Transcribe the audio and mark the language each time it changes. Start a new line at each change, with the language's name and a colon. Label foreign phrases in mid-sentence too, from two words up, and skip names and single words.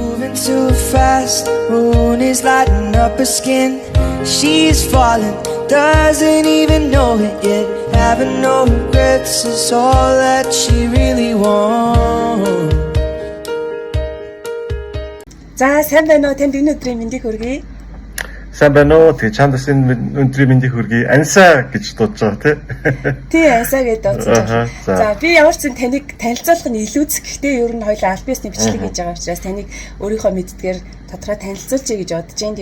English: Moving too fast, moon is lighting up her skin. She's falling, doesn't even know it yet. Having no regrets is all that she really wants.
Mongolian: За сайн байна уу? Танд энэ өдрийн мэндийг хүргэе. Сайн байна уу? Тэгээ чамд энэ өндрийн мэндийг хүргэе. Анса гэж дуудаж байгаа тий. Тий, Анса гэж дуудаж байгаа. За би ямар ч зэн таныг танилцуулах нь илүүцэх. Гэхдээ ер нь хоёул аль биесний бичлэг хийж байгаа учраас таныг өөрийнхөө мэддгээр тодорхой танилцуулъя гэж бодож байна.